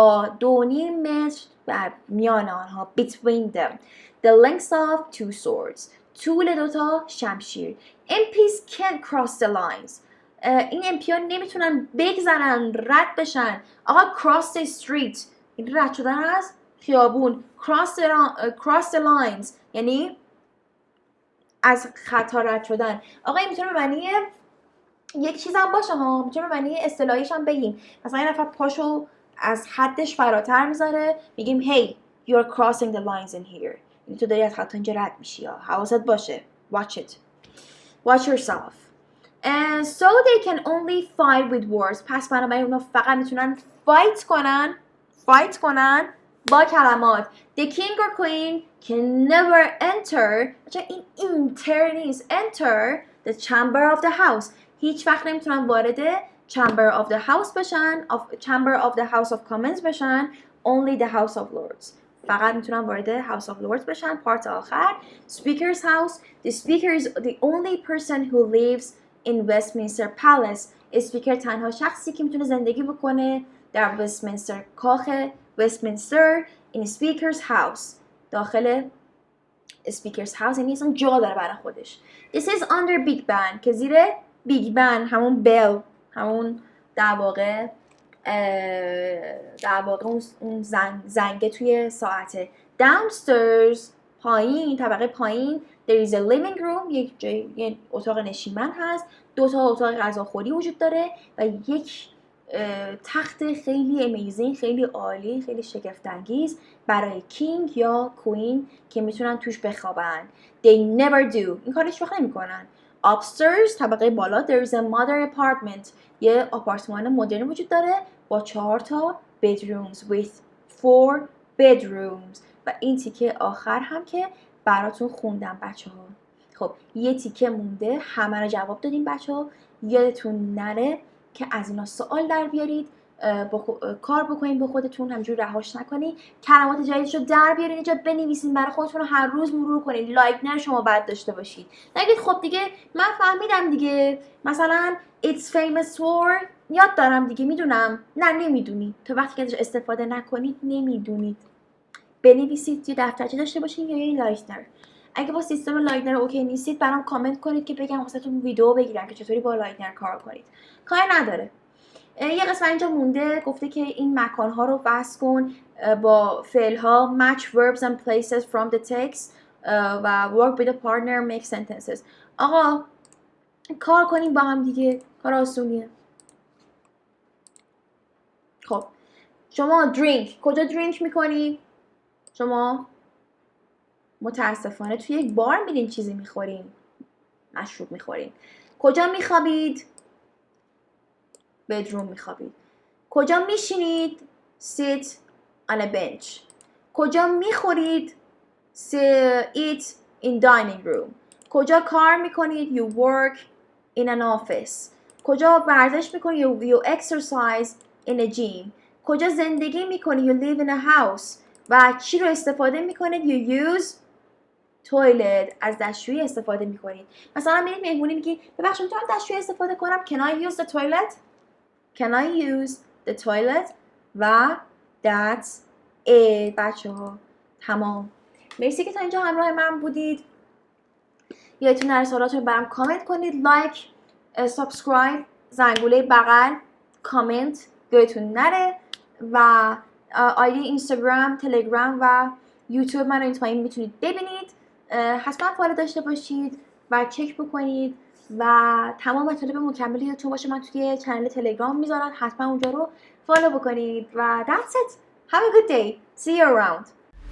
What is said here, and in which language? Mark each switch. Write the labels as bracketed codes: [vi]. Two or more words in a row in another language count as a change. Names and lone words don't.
[fa] با 2.5 متر میان آنها. [en] between them. The lengths of two swords. [fa] طول دوتا شمشیر. [en] MPs can't cross the lines. [fa] این MP ها نمیتونن بگذرن، رد بشن. [en] آقا cross the street. [fa] این رد شدن از خیابون. [en] cross the lines [fa] یعنی از خطا رد شدن. آقا این میتونه به معنی یک چیز هم باشه ها، میتونه به معنی اصطلاحیش هم بگیم. مثلا یه نفر پاشو از حدش فراتر میذاره، میگیم [en] hey you're crossing the lines in here. [fa] یعنی تو داری از خط اینجا رد میشی ها، حواست باشه. [en] watch it. watch yourself. And so they can only fight with words. [fa] پس بنابراین اونا فقط میتونن fight کنن با کلمات. [en] The king or queen can never enter. [fa] این enter نیست. [en] enter the chamber of the house. [fa] هیچ وقت نمیتونن وارد [en] chamber of the house [fa] بشن. [en] chamber of the house of commons بشن. only the house of lords. [fa] فقط میتونن وارد [en] house of lords [fa] بشن. پارت آخر. [en] speaker's house. The speaker is the only person who lives in Westminster Palace. [fa] speaker تنها شخصی که میتونه زندگی بکنه در westminster کاخ westminster [en] in speaker's house. [fa] داخل [en] speaker's house [fa] یعنی اصلا جا داره برای خودش. [en] This is under big band [fa] که زیر [en] big band [fa] همون bell همون در واقع اون زنگه توی ساعته. Downstairs پایین طبقه پایین [en] there is a living room [fa] یک اتاق نشیمن هست. 2 تا اتاق غذاخوری وجود داره و یک تخت خیلی امیزینگ، خیلی عالی، خیلی شگفت‌انگیز برای کینگ یا کوین که میتونن توش بخوابن. [en] They never do. [fa] این کارو هیچ وقت نمی‌کنن. Upstairs طبقه بالا [en] there is a modern apartment. [fa] یه آپارتمان مدرن وجود داره با 4 تا bedrooms [en] with 4 bedrooms. [fa] و این تیکه آخر هم که براتون خوندم بچه‌ها. خب یه تیکه مونده، همه رو جواب دادیم بچه‌ها. یادتون نره که از اینا سوال در بیارید، کار بکنید با خودتون، همینجور رهاش نکنید. کلمات جدیدشو در بیارید اینجا بنویسید، برای خودتون رو هر روز مرور کنید. لایک نره شما بد داشته باشید. نگید خب دیگه من فهمیدم دیگه، مثلا [en] it's famous for [fa] یاد دارم دیگه میدونم. نه نمیدونید. تا وقتی که ازش استفاده نکنید نمیدونید. بنویسید، یه دفترچه داشته باشید یا یه لایتنر. اگه با سیستم لایتنر اوکی نیستید برام کامنت کنید که بگم واسهتون ویدیو بگیرم که چطوری با لایتنر کار کنید. کاری نداره. یه قسمت اینجا مونده گفته که این مکان‌ها رو وصل کن با فعل‌ها [en] match verbs and places from the text [fa] و [en] work with a partner make sentences. [fa] آقا کار کنیم با هم دیگه، کار آسونیه. خب شما درینک کجا درینک میکنی؟ شما متاسفانه توی یک بار میرین چیزی میخورین، مشروب میخورین. کجا میخوابید؟ بدروم میخوابید. کجا میشینید؟ [en] sit on a bench. [fa] کجا میخورید؟ [en] eat in dining room. [fa] کجا کار میکنید؟ [en] you work in an office. [fa] کجا ورزش میکنید؟ [en] you exercise in a gym. [fa] کجا زندگی میکنید؟ [en] you live in a house. [fa] و چی رو استفاده میکنید؟ [en] you use toilet. [fa] از دستشویی استفاده میکنید. مثلا میرید مهمونی میگی ببخشید میتونم دستشویی استفاده کنم؟ [en] can I use the toilet? Can I use the toilet? [fa] و [en] that's it [fa] بچه ها. تمام. مرسی که تا اینجا همراه من بودید. یادتون نره سوالات رو برام کامنت کنید. لایک، سابسکرایب، زنگوله بغل، کامنت یادتون نره. و آیدی اینستاگرام، تلگرام و یوتیوب من رو این پایین میتونید ببینید. حتما فالو داشته باشید و چک بکنید و تمام مطالب مکملی یادتون باشه من توی کانال تلگرام میذارم، حتما اونجا رو فالو بکنید و [en] that's it. Have a good day. See you around.